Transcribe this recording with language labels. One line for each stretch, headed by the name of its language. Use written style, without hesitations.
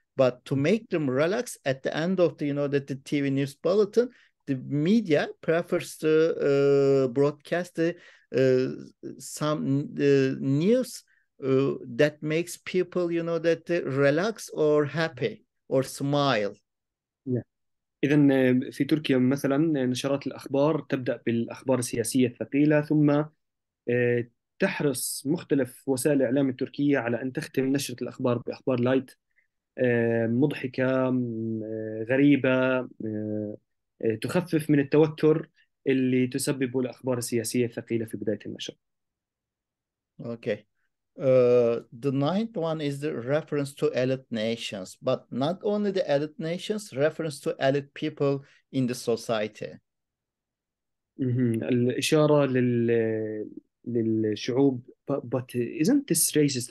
English: But to make them relax at the end of the, that the TV news bulletin, the media prefers to broadcast some news that makes people, that relax or happy or smile. Yeah.
Arabic: إذا في تركيا مثلا نشرات الأخبار تبدأ بالأخبار السياسية الثقيلة، ثم تحرص مختلف وسائل الإعلام التركية على أن تختم نشرة الأخبار بأخبار لايت، مضحكة، غريبة، تخفف من التوتر اللي تسببه الأخبار السياسية الثقيلة في بداية النشر.
English: Okay. The ninth one is the reference to elite nations, but not only the elite nations, reference to elite people in the society.
Arabic: الإشارة للشعوب.
English: But isn't this racist?